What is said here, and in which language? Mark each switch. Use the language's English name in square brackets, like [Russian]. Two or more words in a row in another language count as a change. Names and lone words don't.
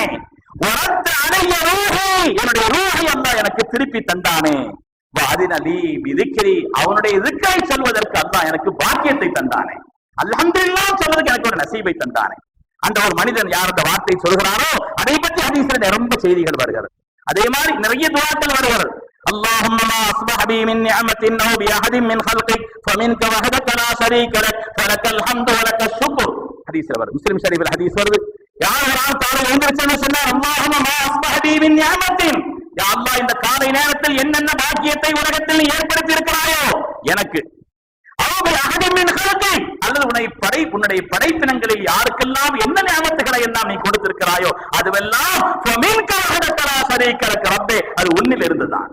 [Arabic] ورد علي روحي, [Tamil] என்னுடைய ரூஹை அல்லாஹ் எனக்கு திருப்பி தந்தானே. [Arabic] وأذن لي بذكري, [Tamil] அவனுடைய ذிக்ரை சொல்வதற்கு அல்லாஹ் எனக்கு பாக்கியத்தை தந்தானே. அல்ஹம்துலில்லாஹ் சொல்வதற்கு எனக்கு ஒரு நசீபை தந்தானே. அந்த ஒரு மனிதன் யார் அந்த வார்த்தை சொல்கிறாரோ அதை பற்றி ஹதீஸ்ல ரொம்ப செய்திகள் வருகிறது. அதே மாதிரி நிறைய துஆக்கள் வருகிறது. [Arabic] اللهم ما اصبح بي من نعمة او باحد من خلقك فمنك وحدك لا شريك لك فلك الحمد ولك الشكر. [Tamil] ஹதீஸ்ல வருது, முஸ்லிம் ஷரீஃப்ல ஹதீஸ் வருது. யார் ஒரு ஆள் காலையில் எழுந்திருச்சுன்னு சொன்னார், [Arabic] اللهم ما اصبح بي من نعمة, [Tamil] யா அல்லாஹ் இந்த காலை நேரத்தில் என்னென்ன பாக்கியத்தை உலகத்தில் ஏற்படுத்தி இருக்கிறாயோ எனக்கு, அல்லது உன்னுடைய படைப்பினங்களில் யாருக்கெல்லாம் என்ன நியமத்துகளை எல்லாம் நீ கொடுத்திருக்கிறாயோ அதுவெல்லாம் ரப்பே அது உன்னில் இருந்துதான்.